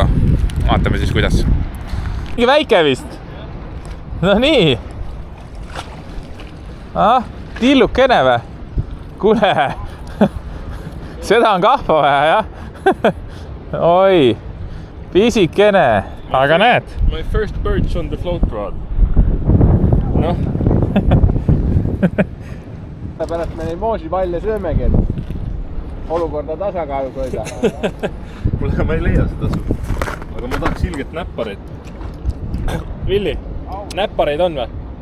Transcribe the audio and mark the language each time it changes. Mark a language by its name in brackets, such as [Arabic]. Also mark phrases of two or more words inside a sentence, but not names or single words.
[Estonian] Vaatame siis, kuidas. Mingi väike vist. No nii. Tillukene või? Kuule. Seda on kahva vähe, jah? Oi. Pisikene. Aga näed? [English] My first perch on the float rod. [Estonian] Noh. Pärast me neid moosipalle söömegi, et olukorda tasakaalus hoida. Kuule, ma ei leia seda sul. Aga ma tahaks ilgelt näppareid. Villi, näppareid on või?